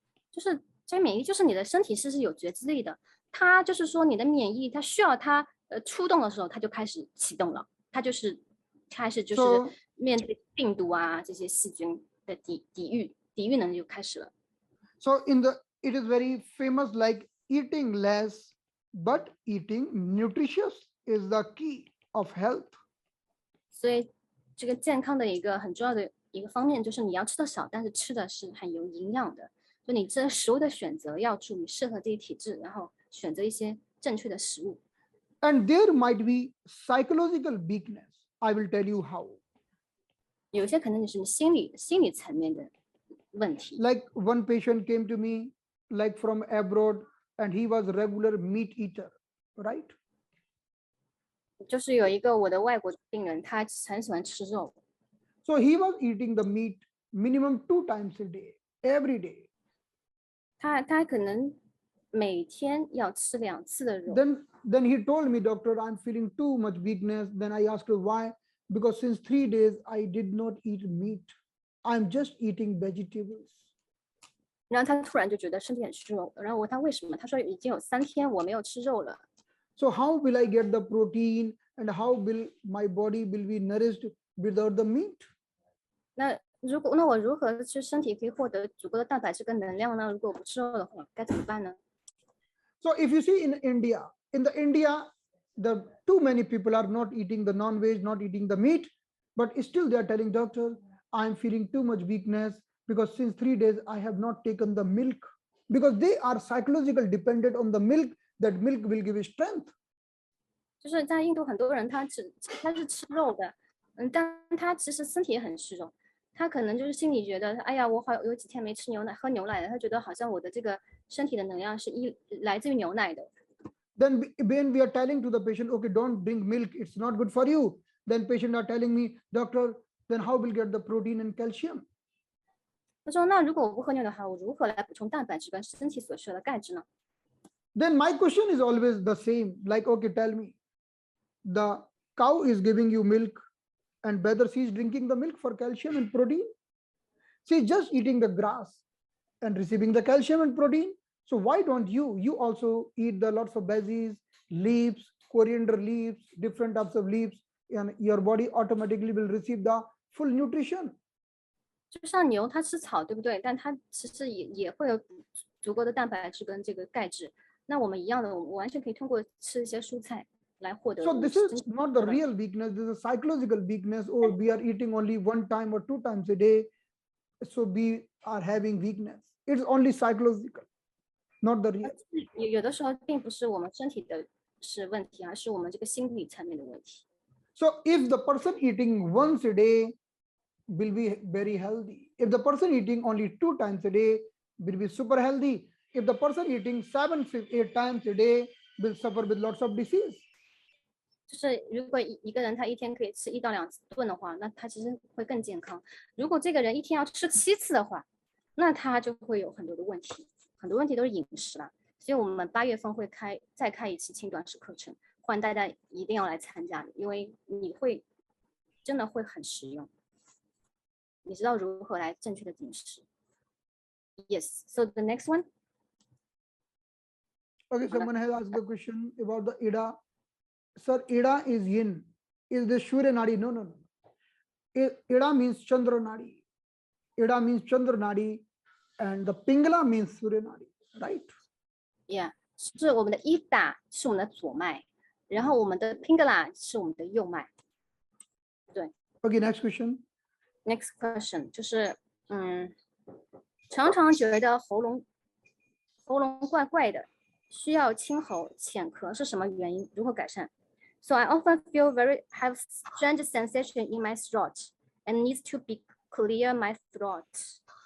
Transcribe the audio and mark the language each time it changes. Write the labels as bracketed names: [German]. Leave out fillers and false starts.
[Chinese] 就是这个免疫力，就是你的身体是有觉知力的。它就是说，你的免疫力，它需要它出动的时候，它就开始启动了。它就是开始面对病毒啊这些细菌的抵御能力就开始了。 [English] So it is very famous, like eating less but eating nutritious is the key of health. [Chinese] 所以这个健康的一个很重要的一个方面，就是你要吃的少，但是吃的是很有营养的。就你这食物的选择要注意适合自己体质，然后选择一些正确的食物。 [English] And there might be psychological weakness. I will tell you how. [Chinese] 有些可能就是心理层面的问题。 [English] Like one patient came to me, like from abroad, and he was regular meat eater, right? [Chinese] 就是有一个我的外国病人，他很喜欢吃肉， [English] So he was eating the meat minimum 2 times a day, every day. [Chinese] 他可能每天要吃2次的肉。 [English] Then he told me, doctor, I'm feeling too much weakness. Then I asked her why. Because since 3 days I did not eat meat. I'm just eating vegetables. [Chinese] 然后他突然就觉得身体很虚弱，然后我问他为什么，他说已经有3天我没有吃肉了。 [English] So how will I get the protein and how will my body will be nourished without the meat? [Chinese] 那我如何去身体可以获得足够的蛋白质跟能量呢？如果我不吃肉的话，该怎么办呢？ [English] So if you see in India, the too many people are not eating the non-veg, not eating the meat, but still they are telling doctor, I'm feeling too much weakness because since 3 days I have not taken the milk, because they are psychological dependent on the milk, that milk will give strength. [Chinese] 就是在印度很多人他是吃肉的，但他其实身体也很虚弱，他可能就是心里觉得，哎呀，我好有几天没吃牛奶喝牛奶了，他觉得好像我的这个身体的能量是来自于牛奶的。 [English] Then when we are telling to the patient, okay, don't drink milk, it's not good for you. Then patient are telling me, doctor, then how will get the protein and calcium? [Chinese] 他说，那如果我不喝牛奶的话，我如何来补充蛋白质跟身体所需要的钙质呢？ [English] Then my question is always the same, like, okay, tell me, the cow is giving you milk and whether she is drinking the milk for calcium and protein, she is just eating the grass and receiving the calcium and protein. So why don't you also eat the lots of veggies, leaves, coriander leaves, different types of leaves, and your body automatically will receive the full nutrition. [Chinese] 就像牛，它吃草，对不对？但它其实也会有足够的蛋白质跟这个钙质。那我们一样的，我们完全可以通过吃一些蔬菜来获得。 [English] So this is not the real weakness, this is a psychological weakness, or we are eating only 1 time or 2 times a day, so we are having weakness. It's only psychological, not the real. [Chinese] 有的时候并不是我们身体的是问题，而是我们这个心理层面的问题。 [English] So if the person eating once a day will be very healthy. If the person eating only 2 times a day will be super healthy. If the person eating 7, 8 times a day will suffer with lots of disease. [Chinese] 就是如果一个人他一天可以吃1到2顿的话，那他其实会更健康。如果这个人一天要吃7次的话，那他就会有很多的问题，很多问题都是饮食了。所以我们8月份会再开一期轻短时课程，欢迎大家一定要来参加，因为你会真的会很实用。你知道如何来正确的饮食。 [English] Yes, so the next one. Okay, someone has asked a question about the Ida. Sir, Ida is yin. Is this Surya Nadi? No, no, no. Ida means Chandra Nadi. Ida means Chandra Nadi, and the Pingala means Surya Nadi, right? [Chinese] Yeah, 是我们的Ida是我们的左脉，然后我们的 Pingala 是我们的右脉。对。 [English] Okay, next question. Next question [Chinese] 就是常常觉得喉咙怪怪的，需要清喉浅咳是什么原因？如何改善？ [English] So I often have strange sensation in my throat and needs to be clear my throat.